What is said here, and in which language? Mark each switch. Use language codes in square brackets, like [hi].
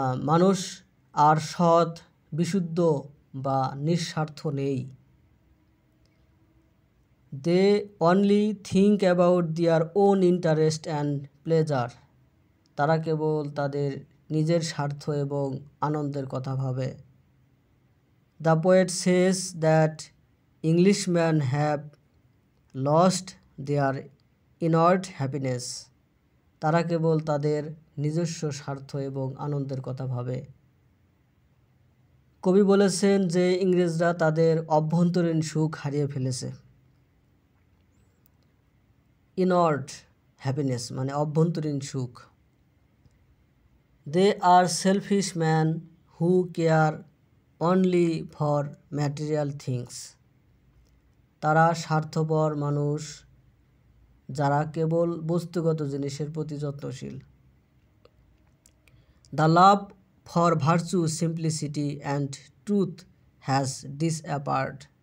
[bn] মানুষ আর সৎ, বিশুদ্ধ বা নিঃস্বার্থ নেই। [en] They only think about their own interest and pleasure. [bn] তারা কেবল তাদের নিজের স্বার্থ এবং আনন্দের কথা ভাবে। [en] The poet says that Englishmen have lost their inward happiness. [bn] তারা কেবল তাদের নিজস্ব স্বার্থ এবং আনন্দের কথা ভাবে। কবি বলেছেন যে ইংরেজরা তাদের অভ্যন্তরীণ সুখ হারিয়ে ফেলেছে। ইনওয়ার্ড হ্যাপিনেস মানে অভ্যন্তরীণ সুখ। [en] They are selfish men who care only for material things. [bn] তারা স্বার্থপর মানুষ যারা কেবল বস্তুগত জিনিসের প্রতি যত্নশীল। [en] The love for virtue, simplicity and truth has disappeared.